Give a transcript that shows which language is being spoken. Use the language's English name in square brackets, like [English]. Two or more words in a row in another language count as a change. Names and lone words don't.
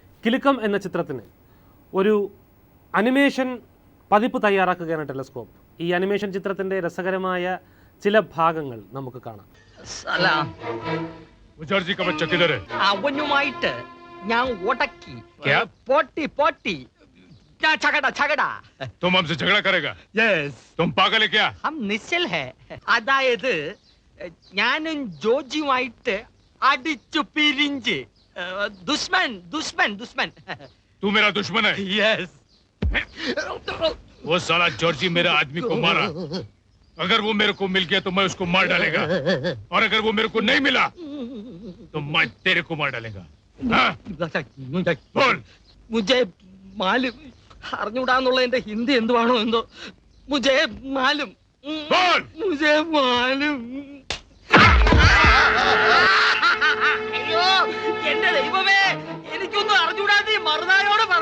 [Malayalam] കിലുക്കം എന്ന ചിത്രത്തിന് ഒരു അനിമേഷൻ പതിപ്പ് തയ്യാറാക്കുകയാണ് ടെലസ്കോപ്പ്. ഈ അനിമേഷൻ ചിത്രത്തിന്റെ രസകരമായ ചില ഭാഗങ്ങൾ നമുക്ക് കാണാം. അവനുമായിട്ട് ഞാൻ ഉടക്കി പോട്ടി പോട്ടി [Hindi] तुम हमसे झगड़ा करेगा? Yes. तुम पागल है क्या? हम निश्चल है. [Malayalam] അതായത് ഞാനും ജോർജിയുമായിട്ട് അടിച്ചു പിരിഞ്ച് [Hindi] दुश्मन दुश्मन दुश्मन. तू मेरा दुश्मन है? Yes. वो साला जॉर्जी मेरा आदमी को मारा. अगर वो मेरे को मिल गया तो मैं उसको मार डालेगा, और अगर वो मेरे को नहीं मिला तो मैं तेरे को मार डालेगा. बोल. मुझे मालूम. [Malayalam] അറിഞ്ഞൂടാന്നുള്ളതിന്റെ ഹിന്ദി എന്തുവാണോ എന്തോ. [Hindi] മുझे मालूम. मुझे मालूम. [Malayalam] അയ്യോ എന്റെ ദൈവമേ, എനിക്കൊന്നും അറിഞ്ഞൂടാതെ മറുനായോ